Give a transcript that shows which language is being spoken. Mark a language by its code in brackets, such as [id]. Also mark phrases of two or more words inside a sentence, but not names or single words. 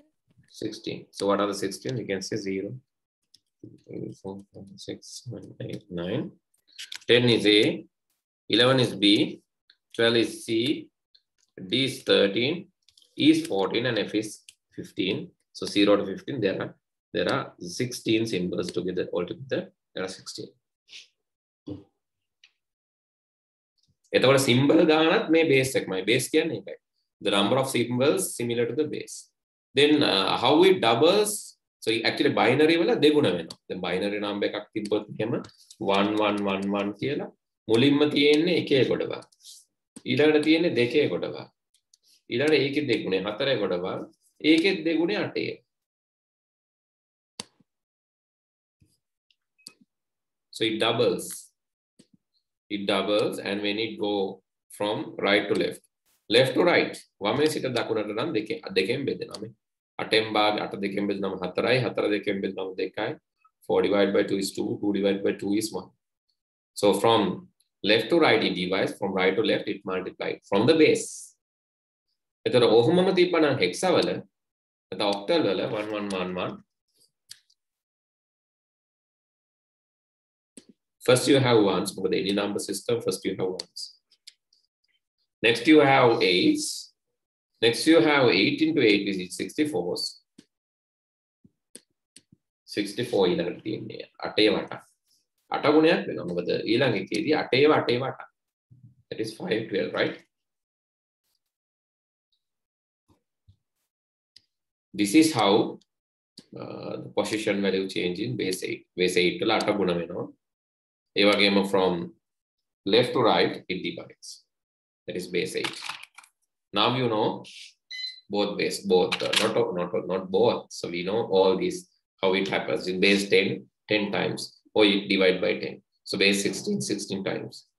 [en] 16. So what are the 16? You can say 0, 3, 4, 5, 6, 7, 8, 9. 10 is A, 11 is B, 12 is C, D is 13, E is 14, and F is 15. So 0 to 15, there are 16 symbols together. Altogether, there are 16. [si] එතකොට symbol ගානත් මේ base එකමයි. Base කියන්නේ ඒකයි. [en] The number of symbols similar to the base. Then how it doubles? So actually [si] binary වල දෙගුණ වෙනවා. දැන් binary number එකක් තිබ්බොත් එහෙම 1111 කියලා මුලින්ම තියෙන්නේ එකේ කොටවල්. ඊළඟට තියෙන්නේ දෙකේ කොටවල්. ඊළඟට ඒකේ දෙගුණේ හතරේ කොටවල්. ඒකේ දෙගුණේ අටේ. [en] So it doubles. It doubles, and when it go from right to left to right, [si] වමේ සිට දකුණට නම් දෙකෙන් බෙදෙනවා මේ 8න් භාග 8 දෙකෙන් බෙදෙනම 4යි 4 දෙකෙන් බෙදෙනම 2යි [en] 4 divided by 2 is 2, 2 divided by 2 is 1. So from left to right it divides, from right to left it multiplies from the base. [si] එතකොට ඔහොමම තිබ්බනම් hexa වල නැත්නම් octal වල 1111. [en] First you have ones, because any number system, first you have ones. Next you have eights. Next you have 8 into 8 is 64s. [si] 64 ඊළඟට තියෙන්නේ 8 වට. 8 ගුණයක් වෙනවා. මොකද ඊළඟ එකේදී 8 වට. [en] That is 512, right? This is how the position value change in base 8. [si] Base 8 වල 8 ගුණ වෙනවා. ඒ වගේම [en] from left to right it divides. That is base 8. Now you know both base, not both. So we know all these, how it happens. In base 10 times, or you divide by 10. So base 16 times.